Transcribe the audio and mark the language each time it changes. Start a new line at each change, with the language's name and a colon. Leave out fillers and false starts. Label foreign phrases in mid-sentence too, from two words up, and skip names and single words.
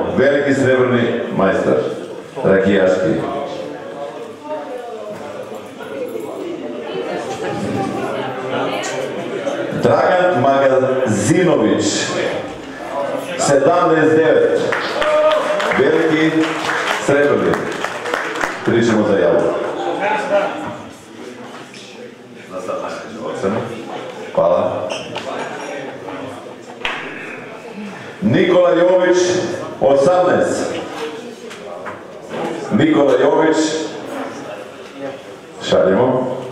Serbian: Велики сребрни мајстор, ракијашки. Драган Магазинович, 17-9. Велики сребрни. Pričamo za javu. Hvala. Nikola Jović, 18. Nikola Jović. Šaljemo.